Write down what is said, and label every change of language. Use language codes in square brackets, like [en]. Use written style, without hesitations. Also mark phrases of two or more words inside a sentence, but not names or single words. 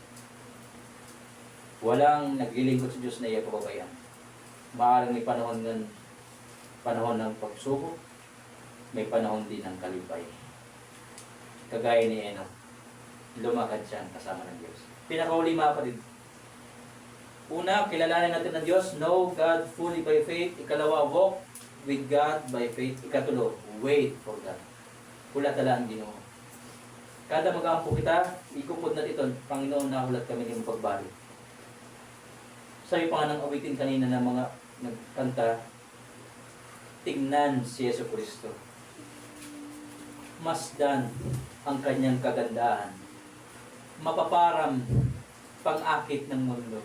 [tl] Walang naglilingkod sa Diyos na iya pababayaan. Maaaring may panahon ng pagsubok, may panahon din ng kalipay. Kagaya ni Enoch, lumakad siya kasama ng Diyos. Pinakauli mga kapatid. Una, kilalanin natin ng Diyos, [en] know God fully by faith. Ikalawa, walk with God by faith. Ikatulo, wait for God. [war] Hulat tala ang Ginoo. Kada mag-aampo kita, [tl] ikupod natin ito, Panginoon, nahulat kami ng pagbalik. Sabi pa nga ng awitin kanina ng mga nagkanta, tingnan si Yesu Cristo. Masdan ang kanyang kagandahan. Mapaparam pang-akit ng mundo.